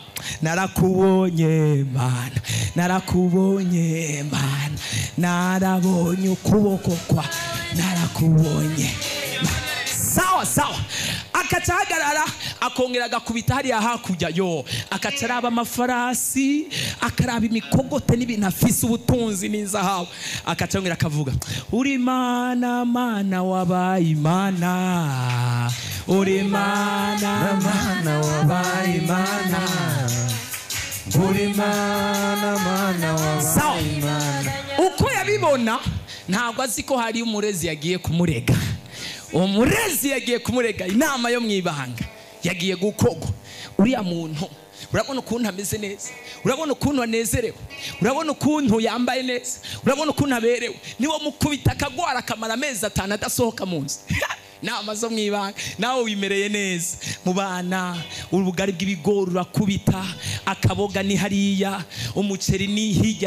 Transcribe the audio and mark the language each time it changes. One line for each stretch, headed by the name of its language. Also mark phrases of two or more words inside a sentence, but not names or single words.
Rundi: Narakubonye man, narakubonye man, narabonye ukuboko kwa, narakubonye man. Sawa. Akacahagarara akongera agakubita hariya hakurya. Yo akacaraba amafarasi, akaraba imikogote n'ibintu afise ubutunzi n'inzahabu. Akacongera akavuga uri mana mana wabaye imana, uri mana mana wabaye imana, uri mana mana wabaye imana. Uko yabibona ntabwo azi ko hari umurezi yagiye kumurega. Umurezi yagiye kumurega inama yo mwibanga, yagiye gukogwa. Uriya muntu urabona ukuntu ameze neza, urabona ukuntu anezerewe, urabona ukuntu yambaye neza, urabona ukuntu aberewe. Niwo mukubita akagwara akamara amezi 5 adasohoka mu nzu. Nama zo mwibanga. Nawe wimereye neza mu bana, ubugari bw'ibigori urakubita, akaboga ni hariya, umuceri ni hirya.